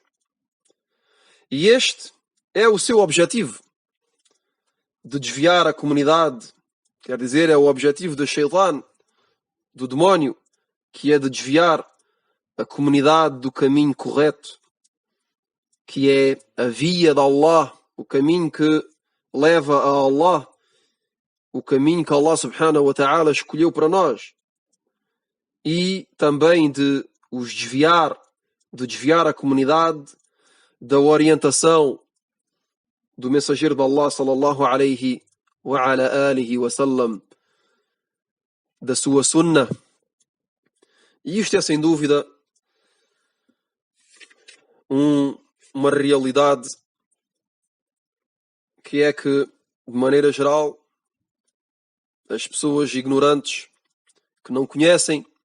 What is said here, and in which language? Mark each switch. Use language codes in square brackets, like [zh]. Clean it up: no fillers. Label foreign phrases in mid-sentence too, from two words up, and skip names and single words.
[pt] E este é o seu objetivo, de desviar a comunidade, quer dizer, é o objetivo do shaitan, do demónio, que é de desviar a comunidade do caminho correto, que é a via de Allah, o caminho que leva a Allah, o caminho que Allah [ar] سبحانه وتعالى [pt] escolheu para nós, e também de desviar a comunidade da orientação do mensageiro de Allah [ar] صلى الله عليه وعلى آله وسلم, [pt] da sua Sunnah. E isto é sem dúvida uma realidade que é que, de maneira geral, as pessoas ignorantes que não conhecem